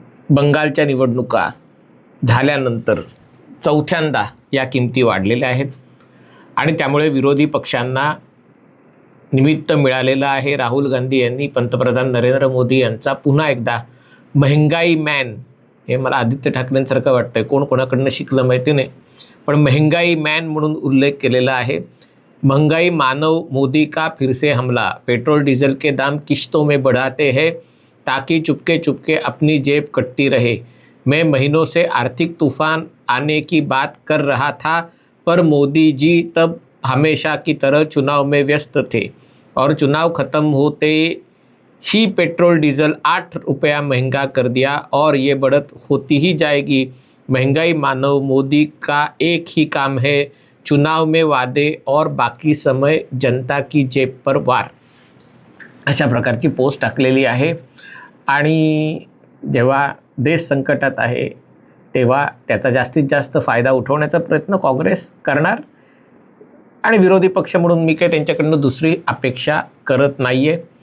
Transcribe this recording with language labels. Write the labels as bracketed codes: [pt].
[mr] बंगालच्या निवडणुका झाल्यानंतर चौथ्यांदा या किमती वाढलेल्या आहेत आणि त्यामुळे विरोधी पक्षांना निमित्त मिळालेलं आहे. राहुल गांधी यांनी पंतप्रधान नरेंद्र मोदी यांचा पुन्हा एकदा महंगाई मॅन, हे मला आदित्य ठाकरेंसारखं वाटतंय, कोण कोणाकडनं शिकलं माहिती नाही, पण महंगाई मॅन म्हणून उल्लेख केलेला आहे. [hi] महंगाई मानव मोदी का फिर से हमला, पेट्रोल डीजल के दाम किश्तों में बढ़ाते हैं ताकि चुपके चुपके अपनी जेब कटती रहे. मैं महीनों से आर्थिक तूफान आने की बात कर रहा था, पर मोदी जी तब हमेशा की तरह चुनाव में व्यस्त थे और चुनाव ख़त्म होते ही पेट्रोल डीजल 8 रुपया महंगा कर दिया और ये बढ़त होती ही जाएगी. महंगाई मानव मोदी का एक ही काम है, चुनाव में वादे और बाकी समय जनता की जेब पर वार. [mr] अशा प्रकारची पोस्ट टाकलेली आहे. आणि जेव्हा देश संकटात आहे तेव्हा त्याचा जास्तीत जास्त फायदा उठवण्याचा प्रयत्न काँग्रेस करणार आणि विरोधी पक्ष म्हणून मी काही त्यांच्याकडनं दुसरी अपेक्षा करत नाही आहे.